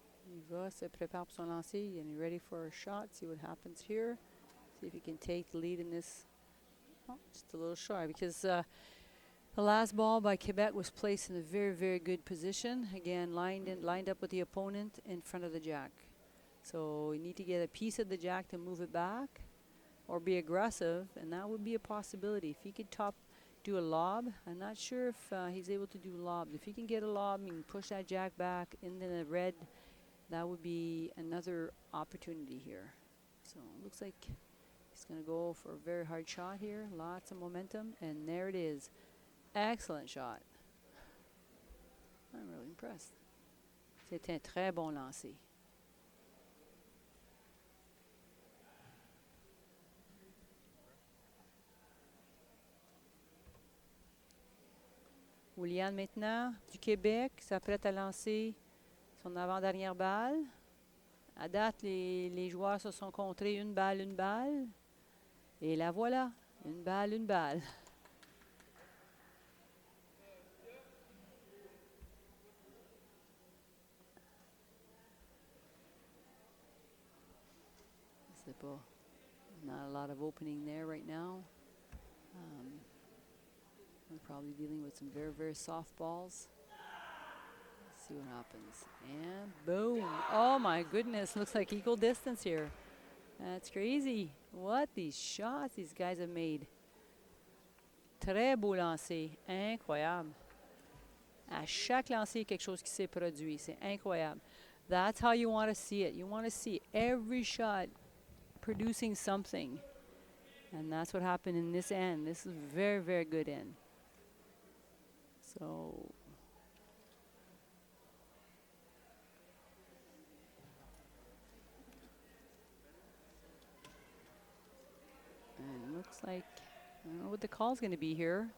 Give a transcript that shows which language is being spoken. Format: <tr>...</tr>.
<fr>Il va se prépare pour son lancer</fr> <en>and ready for a shot. See what happens here. See if he can take the lead in this. Oh, just a little short because the last ball by Quebec was placed in a very, very good position. Again, lined up with the opponent in front of the jack. So you need to get a piece of the jack to move it back or be aggressive, and that would be a possibility. If he could do a lob, I'm not sure if he's able to do lobs. If he can get a lob and push that jack back into the red, that would be another opportunity here. So it looks like he's going to go for a very hard shot here. Lots of momentum, and there it is. Excellent shot. I'm really impressed.</en> <fr>C'était un très bon lancer. Iulian maintenant, du Québec, s'apprête à lancer son avant-dernière balle. À date, les joueurs se sont contrés une balle, une balle. Et la voilà, une balle, une balle. Je sais pas.</fr> <en>Not a lot of opening there right now. We're probably dealing with some very, very soft balls. Let's see what happens. And boom. Oh my goodness, looks like equal distance here. That's crazy. What these shots these guys have made.</en> <fr>Très beau lancer. Incroyable. À chaque lancer, quelque chose qui s'est produit. C'est incroyable.</fr> <en>That's how you want to see it. You want to see every shot producing something. And that's what happened in this end. This is very, very good end. So and it looks like, I don't know what the call's going to be here.</en>